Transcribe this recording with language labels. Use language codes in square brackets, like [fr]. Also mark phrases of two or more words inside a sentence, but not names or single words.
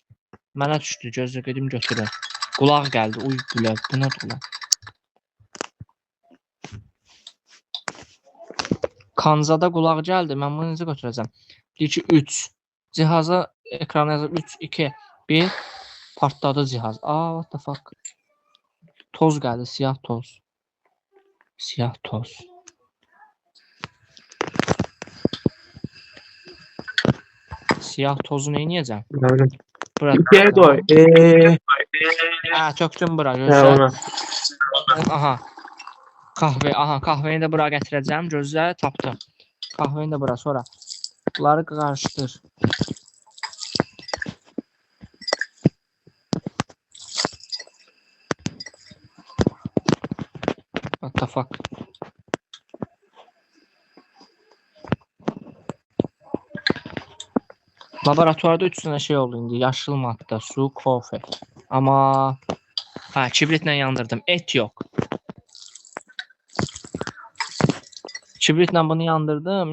[az] Mənə düşdü, gözlə gedim götürüm. Qulaq gəldi. Uy gülə, bu nədir ulan? Kanzada qulaq gəldi. Mən bunu necə götürəcəm? 2 3. Cihaza ekrana yazıb 3 2 1 partladı cihaz. [en] What the fuck? [az] Toz gəldi, siyah toz. Siyah toz. Siyah tozu nə edəcəm? Aynen. Bura. [tr] İkiye koy. [az] Tökdüm bura, Ha, gözlə. ona. Aha. Kahveni də bura gətirəcəm. Gözlə, tapdım. Kahveni də bura, sonra bunları qarışdır. [en] What the fuck? [az] Laboratuvarda 3 dənə şey oldu indi. Yaşıl maddə, su, kofe. Amma kibritlə yandırdım. Et yox. Kibritlə bunu yandırdım.